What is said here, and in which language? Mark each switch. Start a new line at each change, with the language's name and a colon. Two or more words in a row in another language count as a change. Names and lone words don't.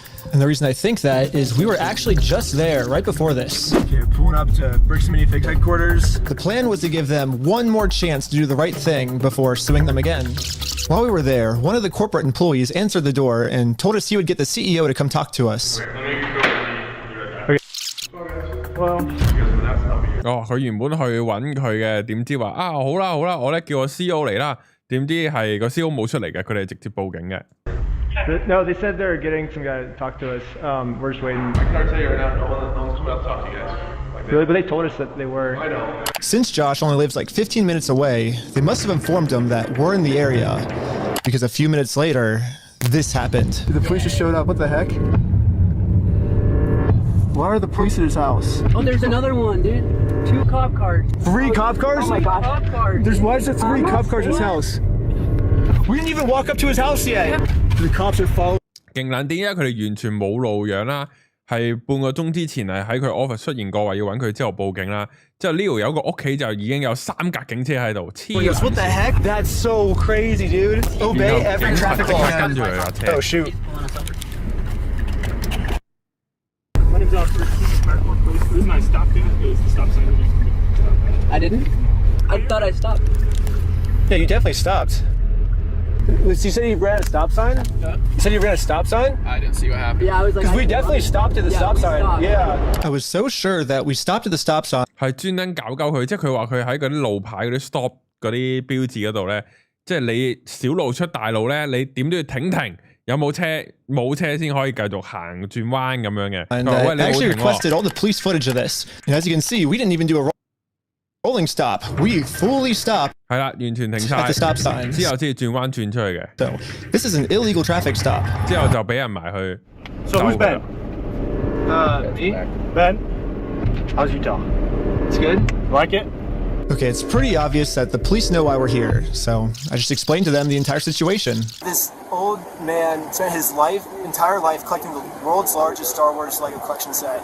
English: And the reason I think that is we were actually just there right before this. Okay, pulling up to Bricks and Minifigs headquarters. The plan was to give them one more chance to do the right thing before suing them again. While we were there, one of the corporate employees answered the door and told us he would get the CEO to come talk to us.
Cantonese: Oh, 佢原本去揾佢嘅，點知話啊好啦，我咧叫個 CEO 嚟啦，點知係個 CEO 冇出嚟嘅，佢哋直接報警嘅。
English: No, they said they're getting some guy to talk to us. We're just waiting. I can tell you right now, no one's coming out to talk to you guys. Really? But they told us that they were. I know. Since Josh only lives like 15 minutes away, they must have informed him that we're in the area. Because a few minutes later, this happened. The police just showed up. What the heck? Why are the police at his house? Oh, there's another one, dude. 2 cop cars. 3 cop cars? Oh my gosh. Cop cars. Why is there 3 cop cars at his house? We didn't even walk up to his house yet. The cops are following.
Cantonese: 勁撚癲，因為佢哋完全冇路樣啦，係半個鐘之前係喺佢 office 出現過，話要揾佢之後報警啦。之後呢度有個屋企就已經有3架警車喺度，黐撚線。
English: What the heck? That's so crazy, dude. Obey every traffic law.
Cantonese: 跟住佢架車。
English: Oh shoot. My name's Oscar. The reason I stopped it is the stop sign. I didn't? I thought I stopped. Yeah, you definitely stopped. You said you ran a stop sign? You said you ran a stop sign? I didn't see what happened. Yeah, I was like... Because we definitely stopped at the stop sign. Stopped. Yeah. I was so sure that we stopped at the stop sign.
Cantonese: 係專登搞佢，即係佢話佢喺嗰啲路牌嗰啲 stop 嗰啲標誌嗰度咧，即係你小路出大路咧，你點都要停，有冇車冇車先可以繼續行轉彎咁樣嘅。
English: And I actually requested all the police footage of this. And as you can see, we didn't even do a rolling stop. We fully stopped.
Cantonese: 係啦，完全停晒。
English: At the stop signs.
Cantonese: 之後先轉彎轉出去嘅。
English: So this is an illegal traffic stop.
Cantonese: 之後就俾人埋去。
English: So who's Ben? Me? Ben? How's your dog? It's good. Like it? Okay, it's pretty obvious that the police know why we're here, so I just explained to them the entire situation. This old man spent his entire life collecting the world's largest Star Wars Lego collection set.